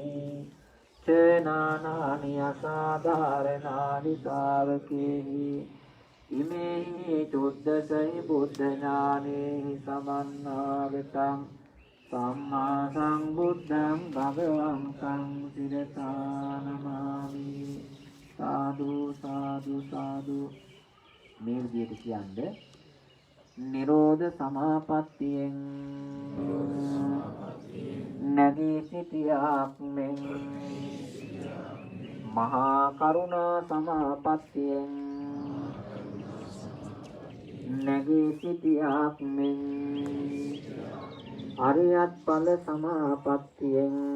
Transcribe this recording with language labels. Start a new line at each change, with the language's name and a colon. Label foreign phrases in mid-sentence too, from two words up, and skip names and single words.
Pali: චේනානානි අසාධාරණානි ශාවකේහි ඉමේ චොද්දසයි බුද්ධ ඥානේහි සමන්නාගතං සම්මා සම්බුද්ධං භගවං සංසිරතානමාමි සාදු සාදු සාදු
Sinhala: මේ විදිහට කියන්නේ නිරෝධ සමාපත්තියෙන් නැගී සිටියාක් මෙන් මහා කරුණා සමාපත්තියෙන් නැගී සිටියාක් මෙන් අරියත් ඵල සමාපත්තියෙන්